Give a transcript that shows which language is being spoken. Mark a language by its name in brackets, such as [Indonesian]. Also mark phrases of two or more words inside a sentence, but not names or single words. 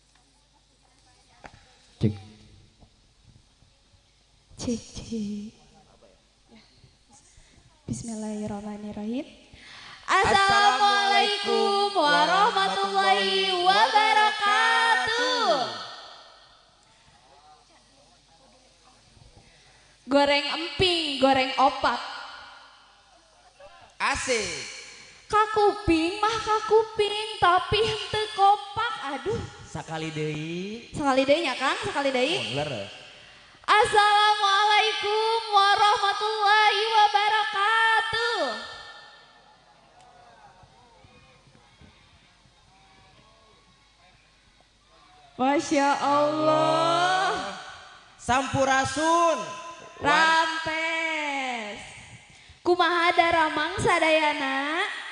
[Arabic] Cek. Cek cek. بسم الله الرحمن الرحيم. السلام عليكم ورحمة الله وبركاته. [Sundanese] Goreng emping, goreng opak. Asik. Kakuping mah kakuping, tapi henteu kopak. Aduh. Sakali deui. Sekali deui nya Kang, sekali deui. Leres. [Arabic] السلام عليكم ورحمة الله وبركاته. ما شاء الله. [Sundanese] Sampurasun. Rampes. Kumaha daramang sadayana?